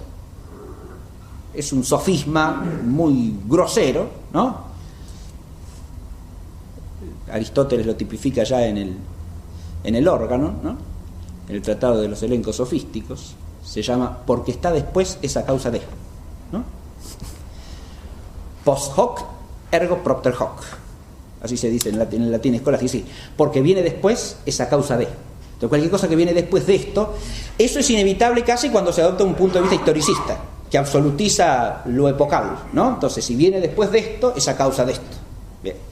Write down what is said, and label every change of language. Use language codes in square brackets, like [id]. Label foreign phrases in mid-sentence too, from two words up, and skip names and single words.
[es] Es un sofisma muy grosero, ¿no? Aristóteles lo tipifica ya en el órgano, ¿no? En el Tratado de los Elencos Sofísticos, se llama porque está después es a causa de, ¿no? [la] Post hoc ergo propter hoc, [es] así se dice en el latín escolástico, sí, porque viene después es a causa de. Entonces cualquier cosa que viene después de esto, eso es inevitable casi cuando se adopta un punto de vista historicista, que absolutiza lo epocal, ¿no? Entonces si viene después de esto, es a causa de esto. Bien.